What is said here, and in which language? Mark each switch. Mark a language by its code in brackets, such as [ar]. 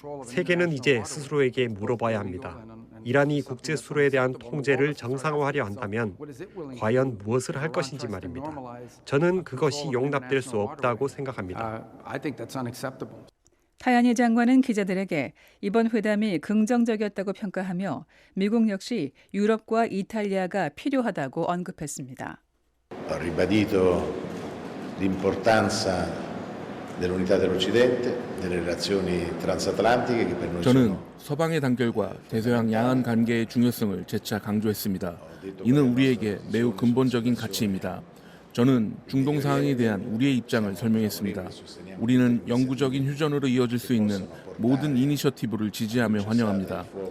[ko] 세계는 이제 스스로에게 물어봐야 합니다. 이란이 국제 수로에 대한 통제를 정상화하려 한다면 과연 무엇을 할 것인지 말입니다. 저는 그것이 용납될 수 없다고 생각합니다. 타야니 장관은 기자들에게 이번 회담이 긍정적이었다고 평가하며 미국 역시 유럽과 이탈리아가 필요하다고 언급했습니다. [it] Ho ribadito l'importanza dell'unità dell'Occidente, delle relazioni transatlantiche che per noi [ko] 저는 [it] sono [ko] 서방의 단결과 대서양 양안 관계의 중요성을 재차 강조했습니다. 이는 우리에게 매우 근본적인 가치입니다. 저는 중동 상황에 대한 우리의 입장을 설명했습니다. 우리는 영구적인 휴전으로 이어질 수 있는 모든 이니셔티브를 지지하며 환영합니다.